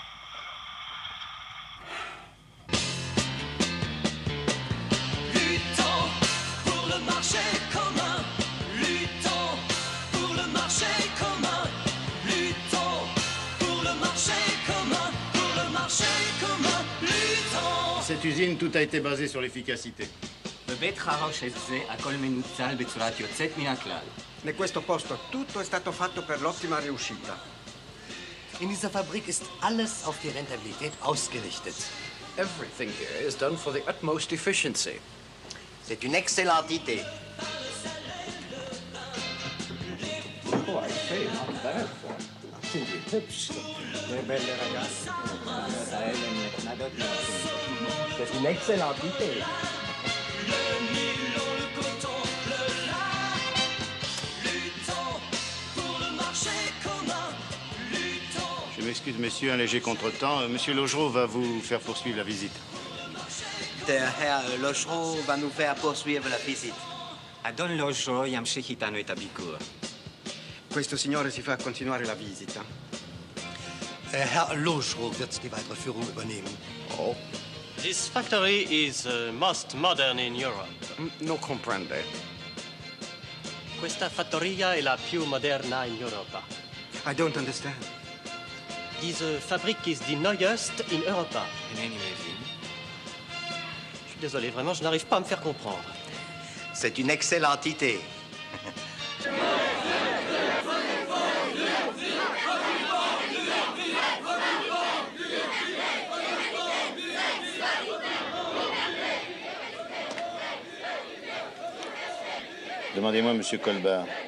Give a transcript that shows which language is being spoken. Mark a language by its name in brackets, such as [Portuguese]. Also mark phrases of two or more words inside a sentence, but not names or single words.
[French] Luttons pour le marché commun. Luttons pour le marché commun. Luttons pour le marché commun. Pour le marché commun. Luttons. Cette usine, tout a été basé sur l'efficacité. [Hebrew] בבית חרש הזה הכל מנוצל בצורת יוצאת מן הכלל. [Italian] In questo posto tutto è stato fatto per l'ottima riuscita. [German] In dieser Fabrik ist alles auf die Rentabilität ausgerichtet. [English] Everything here is done for the utmost efficiency. [French] C'est une excellente idée. [English] Oh, I say, not bad for [German] sind die hübsch. [Italian] Sehr belle ragazze. [French] C'est une excellente idée. Le nylon, le coton, le lin. Luttons pour le marché commun. Luttons. Je m'excuse, monsieur, un léger contretemps. Monsieur Logereau va vous faire poursuivre la visite. [German] Der Herr [French] Logereau va nous faire poursuivre la visite. [Hebrew] אדון לוז'רו ימשיך איתנו את הביקור. [Italian] Questo signore si fa continuare la visita. [German] Herr Logereau wird die weitere Führung übernehmen. [English] Oh. This factory is most modern in Europe. [Italian] Non comprende. Questa fattoria è la più moderna in Europa. [English] I don't understand. [German] Diese Fabrik ist die neueste in Europa. [Hebrew] אינני מבין. [French] Je suis désolé, vraiment, je n'arrive pas à me faire comprendre. C'est une excellente idée. Demandez-moi, monsieur Colbert.